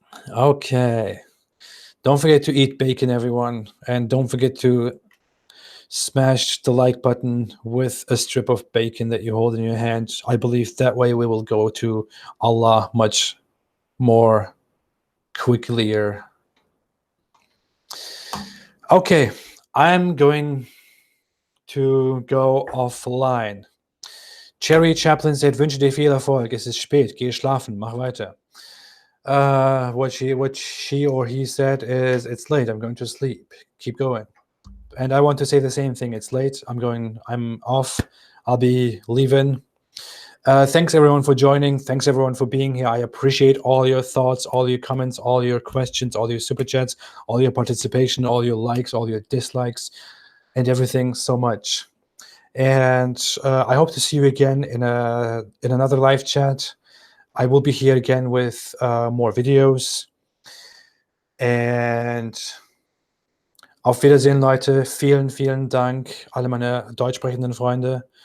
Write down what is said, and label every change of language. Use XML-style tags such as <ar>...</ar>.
<en>Okay, don't forget to eat bacon, everyone, and don't forget to smash the like button with a strip of bacon that you hold in your hand. I believe that way we will go to Allah much more quickly. Okay, I'm going to go offline. Cherry Chaplin said,</en> <de>wünsche dir viel Erfolg. Es ist spät. Geh schlafen. Mach weiter.</de> <en>What she or he said is, it's late. I'm going to sleep. Keep going. And I want to say the same thing. It's late. I'm off. I'll be leaving. Thanks everyone for joining. Thanks everyone for being here. I appreciate all your thoughts, all your comments, all your questions, all your super chats, all your participation, all your likes, all your dislikes, and everything so much. And I hope to see you again in another live chat. I will be here again with more videos.</en> <de>And auf Wiedersehen, Leute. Vielen, vielen Dank, alle meine deutsch sprechenden Freunde.</de>